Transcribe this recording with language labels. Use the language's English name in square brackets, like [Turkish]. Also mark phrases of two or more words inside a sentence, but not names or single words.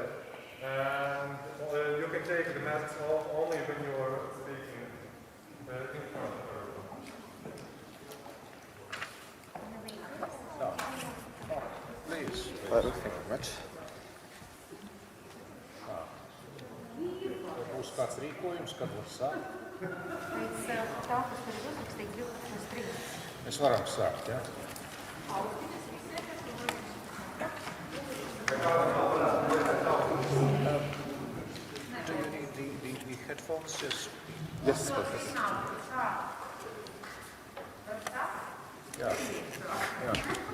[English] And you can take the masks off only when you are speaking in front of her. Please. Thank you very much. [Latvian] būs kāds rīkojums, kad var sākt? Pēc tā, kas tur ir uzrakstīts 12.30. Mēs varam sākt, ja? [English] Do you need the headphones? Just... Yes, perfect. Yeah. Yeah.